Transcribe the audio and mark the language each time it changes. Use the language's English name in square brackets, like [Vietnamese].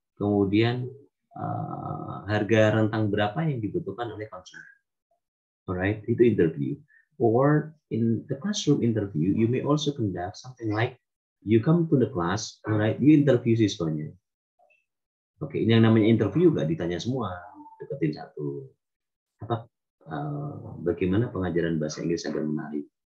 [Indonesian] Kemudian harga rentang berapa yang dibutuhkan oleh konsumen, alright? Itu interview. [English] Or in the classroom interview, you may also conduct something like you come to the class, alright? You interview [Indonesian] siswanya. Oke, ini yang namanya interview nggak ditanya semua, deketin satu. Apa bagaimana pengajaran bahasa Inggris agar menarik?